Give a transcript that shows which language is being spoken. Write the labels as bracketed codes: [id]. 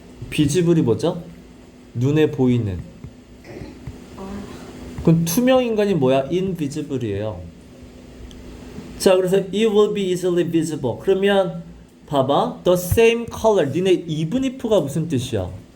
[ko] visible이 뭐죠? 눈에 보이는. 그럼 투명 인간이 뭐야? invisible이에요. [en] 자, 그래서 it will be easily visible. [ko] 그러면 봐봐. [en] the same color. [ko] 니네 even if가 무슨 뜻이야?